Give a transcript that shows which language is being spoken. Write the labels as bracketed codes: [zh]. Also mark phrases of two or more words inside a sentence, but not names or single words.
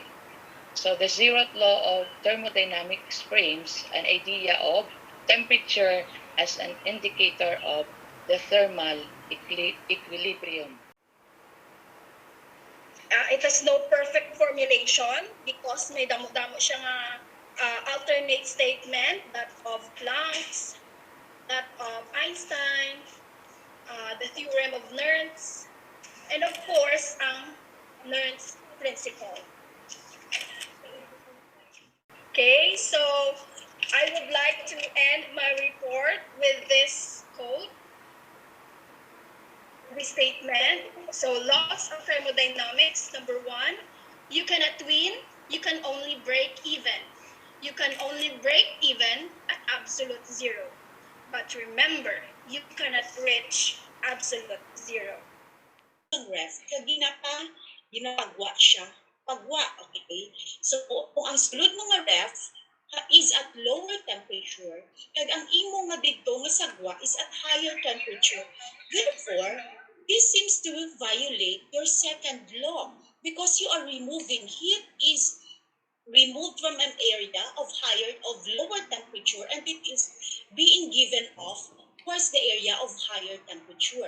[en] So the zeroth law of thermodynamics frames an idea of temperature as an indicator of the thermal equilibrium. It has no perfect formulation because [hil] may damo-damo siya nga [en] alternate statement, that of Planck's, that of Einstein, the theorem of Nernst, and of course, ang Nernst principle. Okay, so I would like to end my report with this quote, this statement. So, laws of thermodynamics, number 1, you cannot win, you can only break even. You can only break even at absolute zero. But remember, you cannot reach absolute zero. [hil] Ang ref, ginapagwa siya. Pagwa, okay? So, kung ang sulod mga ref [en] is at lower temperature, [hil] kag ang imo nga dito nga sagwa [en] is at higher temperature. Therefore, this seems to violate your second law because you are removing heat is removed from an area of lower temperature and it is being given off towards the area of higher temperature.